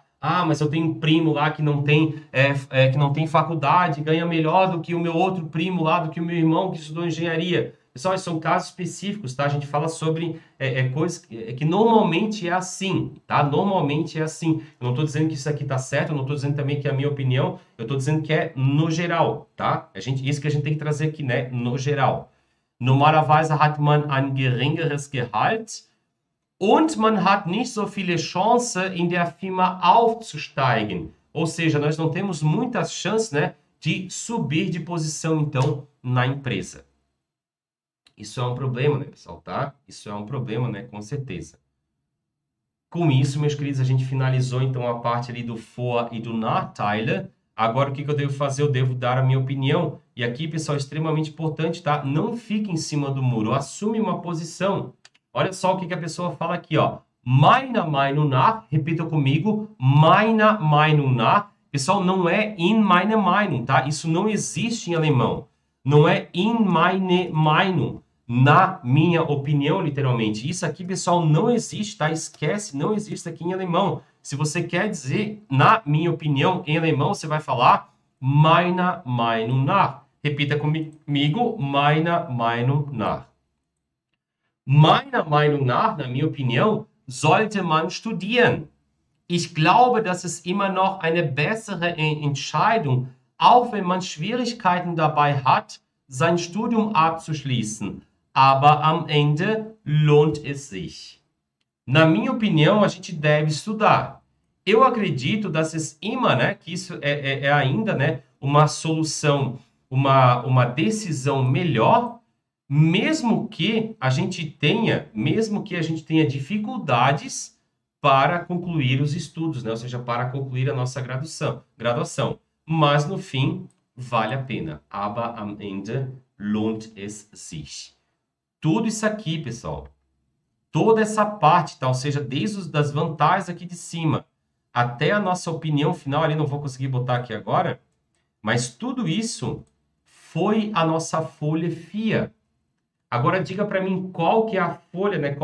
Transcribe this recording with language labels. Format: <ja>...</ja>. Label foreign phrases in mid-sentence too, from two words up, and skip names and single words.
<pt>Ah, mas eu tenho um primo lá que não tem faculdade, ganha melhor do que o meu outro primo lá, do que o meu irmão que estudou engenharia. Pessoal, esses são casos específicos, tá? A gente fala sobre coisas que normalmente é assim, tá? Normalmente é assim. Eu não estou dizendo que isso aqui tá certo, eu não estou dizendo também que é a minha opinião, eu estou dizendo que é no geral, tá? Isso que a gente tem que trazer aqui, né? No geral.</pt> <de>Normalerweise hat man ein geringeres Gehalt und man hat nicht so viele Chancen in der Firma aufzusteigen.</de> <pt>Ou seja, nós não temos muitas chances, né, de subir de posição, então, na empresa. Isso é um problema, né, pessoal, tá? Isso é um problema, né, com certeza. Com isso, meus queridos, a gente finalizou, então, a parte ali do Vor- e do Nachteile. Agora, o que eu devo fazer? Eu devo dar a minha opinião. E aqui, pessoal, é extremamente importante, tá? Não fique em cima do muro, assume uma posição. Olha só o que a pessoa fala aqui, ó.</pt> <de>Meiner Meinung nach,</de> <pt>repita comigo,</pt> <de>meiner Meinung nach.</de> <pt>Pessoal, não é</pt> <de>in meine Meinung,</de> <pt>tá? Isso não existe em alemão. Não é</pt> <de>in meine Meinung.</de> <pt>na minha opinião, literalmente. Isso aqui, pessoal, não existe, tá? Esquece, não existe aqui em alemão. Se você quer dizer, na minha opinião, em alemão, você vai falar</pt> <de>meiner Meinung nach.</de> <pt>Repita comigo,</pt> <de>meiner Meinung nach. Meiner Meinung nach,</de> <pt>na minha opinião,</pt> <de>sollte man studieren. Ich glaube, dass es immer noch eine bessere Entscheidung, auch wenn man Schwierigkeiten dabei hat, sein Studium abzuschließen. Aber am Ende lohnt es sich.</de> <pt>Na minha opinião, a gente deve estudar. Eu acredito,</pt> <de>dass es immer,</de> <pt>né, que isso é ainda, né, uma solução, uma decisão melhor, mesmo que a gente tenha dificuldades para concluir os estudos, né? Ou seja, para concluir a nossa graduação. Mas no fim vale a pena.</pt> <de>Aber am Ende lohnt es sich.</de> <pt>Tudo isso aqui, pessoal, toda essa parte, tá? Ou seja, desde das vantagens aqui de cima até a nossa opinião final, ali não vou conseguir botar aqui agora, mas tudo isso foi a nossa folha FIA. Agora diga para mim qual que é a folha, né?</pt>